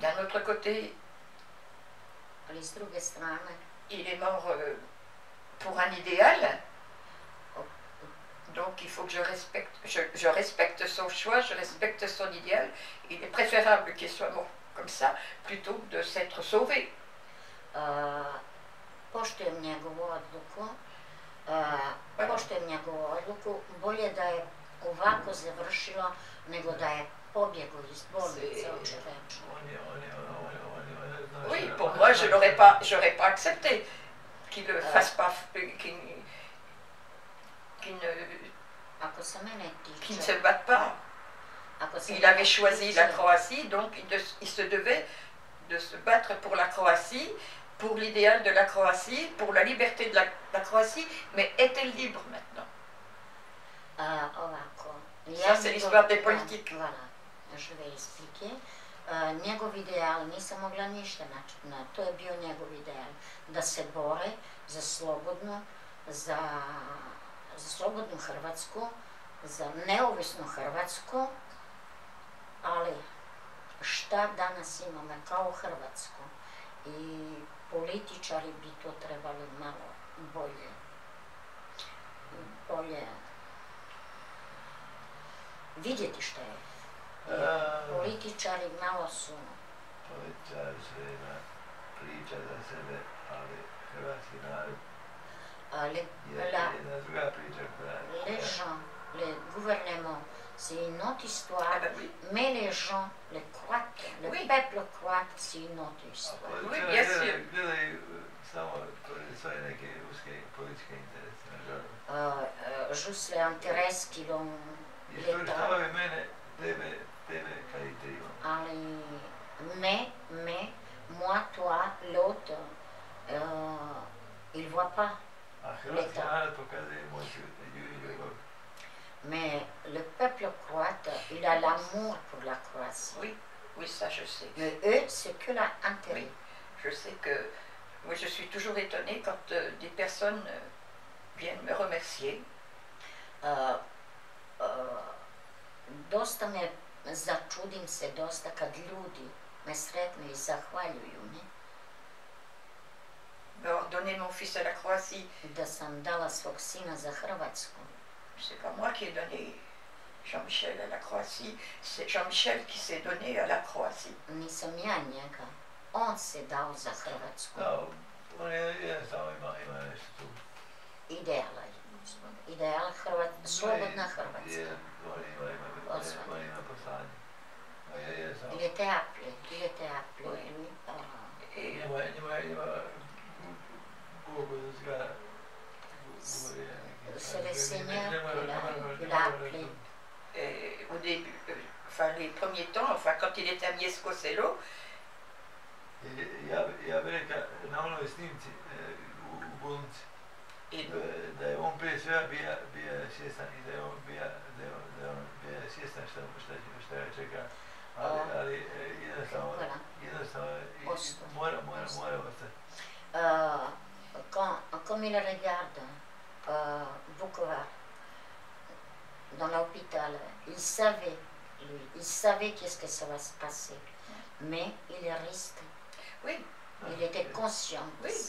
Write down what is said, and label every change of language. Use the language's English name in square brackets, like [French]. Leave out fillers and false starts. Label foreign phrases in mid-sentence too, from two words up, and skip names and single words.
[French] D'un autre côté, il est mort pour un idéal. Donc il faut que je respecte son choix, je respecte son idéal. Il est préférable qu'il soit mort comme ça, plutôt que de s'être sauvé. [Croatian] Poštujem njegovu odluku, bolje da je ovako završilo nego da je pobjegao iz bolnice, očeveče. [French] Oui, pour moi, je n'aurais pas accepté qu'il ne fasse pas, qu'il ne se batte pas. Il avait choisi la Croatie, donc il se devait de se battre pour la Croatie, pour l'idéal de la Croatie, pour la liberté de la Croatie, mais est-elle libre maintenant? Ça, c'est l'histoire des politiques. Voilà, je vais expliquer. [Croatian] Njegov ideal, nisam mogla ništa načeti, to je bio njegov ideal, da se bore za slobodnu Hrvatsku, za neovisnu Hrvatsku, ali šta danas imamo kao Hrvatsku? I političari bi to trebali malo bolje vidjeti što je. Političari malo su... Političari su jedna priča za sebe, ali hrvatski narod je jedna druga priča koja... [French] Les gens, le gouvernement, c'est une autre histoire, mais les gens, les Croates, le peuple croate, c'est une autre histoire. Oui, bien sûr. [Croatian] Gledaju samo svoje neke uske političke interese, nažalost. [French] Juste les intérêts qui l'ont... [Croatian] Iskoristavaju mene, tebe karitiraju. Ali, [French] mais, moi, toi, l'autre, il voit pas. [Croatian] A hrvatski narod pokazuje emociju i ljubav. [French] Mais le peuple croate, il a l'amour pour la Croatie. Oui, ça je sais. Mais eux, c'est que l'intérêt. Oui, je sais que... Moi, je suis toujours étonnée quand des personnes viennent me remercier. [Croatian] Dosta me začudim se dosta kad ljudi me sretnu i zahvaljuju mi. [French] D'avoir donné mon fils à la Croatie. [Croatian] Da sam dala svog sina za Hrvatsku. [French] C'est pas moi qui ai donné Jean-Michel à la Croatie, c'est Jean-Michel qui s'est donné à la Croatie. [Croatian] Nisam ja njega, on se dao za Hrvatsku. Da, on je jednostavno ima nešto tu. Ideala je. Ideal slobodna Hrvatska. On ima poslanje. [French] Il était appelé. C'est le Seigneur qui l'a appelé. Au début, enfin les premiers temps, enfin quand il était à Mieszko-Selo. [Croatian] Ja bih rekao na onoj snimci u bolnici da je on prije svega bio svjestan i da je on bio svjestan šta je čeka, ali jednostavno mora ostati. [French] Comme il regarde Vukovar dans l'hôpital, il savait qu'est-ce que ça va se passer, mais il est resté. Oui. Il était conscient de ça.